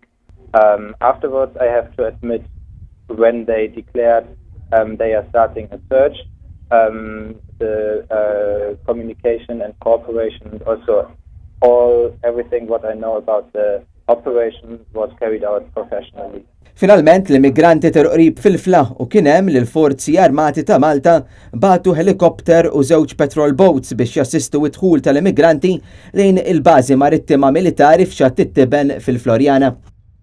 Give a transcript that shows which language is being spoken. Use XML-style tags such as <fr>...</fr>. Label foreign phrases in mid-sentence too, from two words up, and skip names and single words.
<en>Afterwards, I have to admit, when they declared they are starting a search, the communication and cooperation and also everything what I know about the operation was carried out professionally.</en> <mt>Finalment l-immigranti qrib fil-fla u kien hemm li l-Forzi Armati ta' Malta batu helikopter u żewġ</mt> <en>patrol boats</en> <mt>biex jassistu d-dħul tal-immigranti lejn il-bażi marittima militari f'Xatt it-Tiben fil-Florjana.</mt>